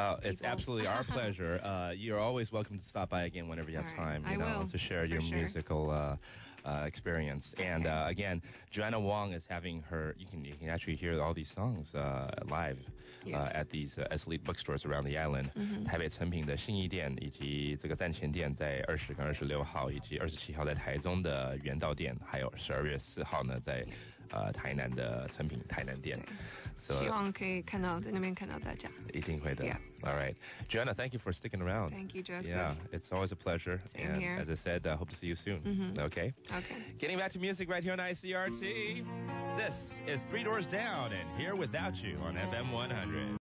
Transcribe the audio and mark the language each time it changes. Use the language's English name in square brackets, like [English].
[English] It's absolutely our pleasure. You're always welcome to stop by again whenever you have time. You know, to share your musical experience. Okay. And again, Joanna Wang is having her. You can actually hear all these songs live at these elite bookstores around the island. [Chinese] 台北诚品的信义店以及这个站前店在20跟26号，以及27号在台中的原道店，还有12月4号呢在台南的诚品台南店。希望可以看到在那边看到大家。一定会的。Yeah. [English] All right, Joanna, thank you for sticking around. Thank you, Joseph. Yeah, it's always a pleasure. Same here. As I said, hope to see you soon. Okay. Okay. Getting back to music right here on ICRT. This is Three Doors Down and Here Without You on FM 100.